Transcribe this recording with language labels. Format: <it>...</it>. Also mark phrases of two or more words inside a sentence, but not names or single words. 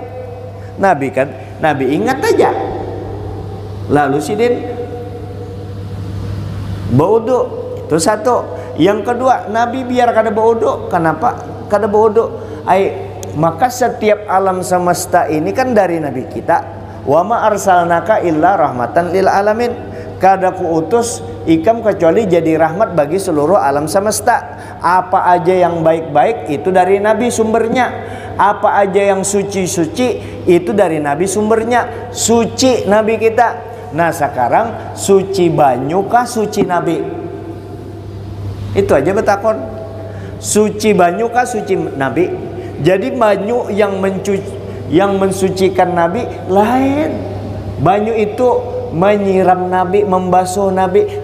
<bjn>Nabi kan, nabi ingat aja, lalu sidin baudu. Itu satu. Yang kedua, nabi biar kada baudu. Kenapa kada baudu? Maka setiap alam semesta ini kan dari nabi kita.</bjn> <ar>Wa ma arsalnaka illa rahmatan lil alamin.</ar> <bjn>Kada kuutus ikam kecuali jadi rahmat bagi seluruh alam semesta. Apa aja yang baik-baik itu dari nabi sumbernya. Apa aja yang suci-suci itu dari nabi sumbernya. Suci nabi kita. Nah sekarang suci banyu kah suci nabi? Itu aja betakon. Suci banyu kah suci nabi? Jadi banyu yang mensucikan nabi lain. Banyu itu menyiram nabi, membasuh nabi.</bjn>